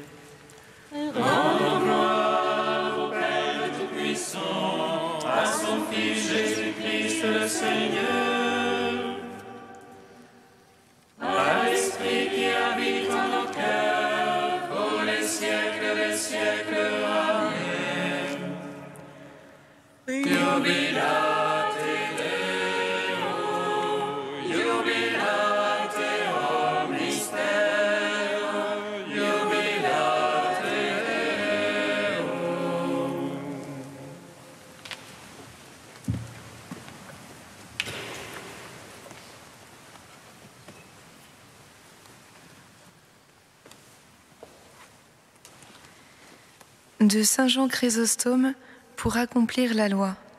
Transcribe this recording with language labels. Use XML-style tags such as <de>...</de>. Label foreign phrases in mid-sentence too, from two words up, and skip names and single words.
<fr>Rendons gloire au Père Tout-Puissant, à son Fils Jésus-Christ le Seigneur, à l'Esprit qui habite en nos cœurs, pour les siècles des siècles. Amen.</fr> <la>Jubilate Deo, jubilate omnistero, jubilate Deo.</la> <fr>De Saint Jean Chrysostome pour accomplir la loi.</fr>